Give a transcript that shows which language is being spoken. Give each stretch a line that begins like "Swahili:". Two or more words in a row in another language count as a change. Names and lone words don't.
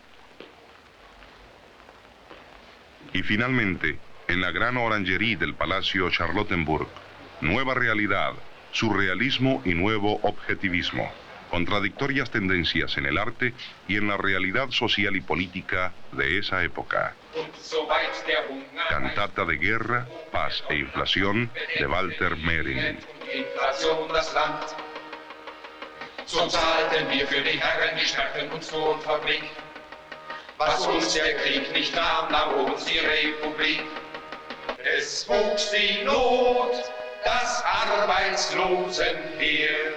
Spanish: Y finalmente, en la gran orangerie del Palacio Charlottenburg, nueva realidad, surrealismo y nuevo objetivismo. Contradictorias tendencias en el arte y en la realidad social y política de esa época. Cantata de guerra, paz e inflación de Walter Mehring.
German: So zahlten wir für die Herren, die Stärken und Tonfabrik. Was uns der Krieg nicht nahm, nahm uns die Republik. Es wuchs die Not, das Arbeitslosenheer.